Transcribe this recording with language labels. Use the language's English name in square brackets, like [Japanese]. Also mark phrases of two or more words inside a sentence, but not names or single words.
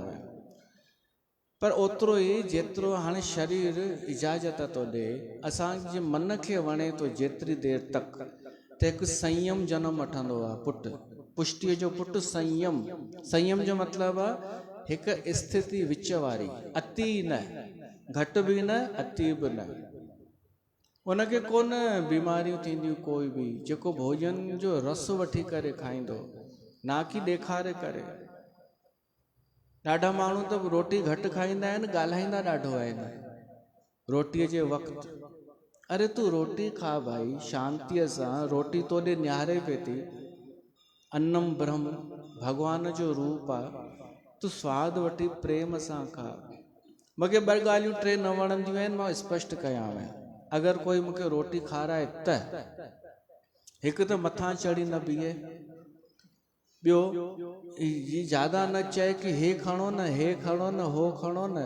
[Sindhi] पर ओतिरो ई जेतिरो हाणे शरीर इजाज़त थो ॾे, असांजे मन खे वणे थो जेतिरी देरि तक, त हिकु संयम जनम वठंदो आहे पुटु, पुष्टिअ जो पुटु संयम। संयम जो मतिलबु आहे हिकु स्थिति विच वारी, अति न, घटि बि न, अति बि न। उनखे कोन बीमारियूं थींदियूं कोई बि, जेको भोजन जो रस वठी करे खाईंदो, ना की ॾेखारे करे। ॾाढा माण्हू त रोटी घटि खाईंदा आहिनि, ॻाल्हाईंदा ॾाढो आहिनि रोटीअ जे वक़्तु। अरे तूं रोटी खा भाई, शांतीअ सां, रोटी तोॾे निहारे पई थी, [Sanskrit] अन्नम ब्रह्म, [Sindhi] भॻवान जो रूप आहे, तूं स्वादु वठी प्रेम सां खा। मूंखे ॿ ॻाल्हियूं टे न वणंदियूं आहिनि, मां स्पष्ट कयांव। अगरि कोई मूंखे रोटी खाराए त हिकु त मथां चढ़ी न बीहे, ॿियो ही ज्यादा न चए कि हे खणो न, हे खणो न, हो खणो न।